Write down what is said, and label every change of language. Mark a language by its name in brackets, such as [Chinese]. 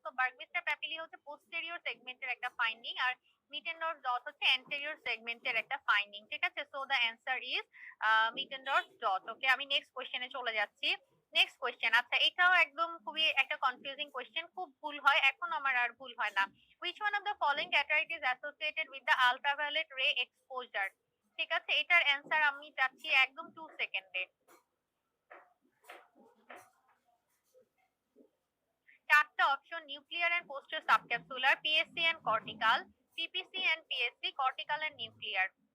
[Bangla] তো বার্গমিস্টার প্যাপিলি হচ্ছে পোস্টেরিয়র সেগমেন্টের একটা ফাইন্ডিং, আর মিটেন্ডর্স ডট হচ্ছে অ্যান্টেরিয়র সেগমেন্টের একটা ফাইন্ডিং। ঠিক আছে, [English] So the answer is Mittendorf's dot. [Bangla] ওকে, আমি নেক্সট কোশ্চেনে চলে যাচ্ছি। Next question. আচ্ছা, এটাও একদম খুবই একটা কনফিউজিং কোয়েশ্চেন, খুব ভুল হয়, এখন আমার আর ভুল হয় না। [English] which one of the following cataract is associated with the ultraviolet ray exposure? [Bangla] ঠিক আছে, এটার অ্যান্সার আমি চাচ্ছি একদম 2 সেকেন্ডে। [English] চারটা option: nuclear and posterior subcapsular, PSC and cortical, PPC and PSC, cortical and nuclear.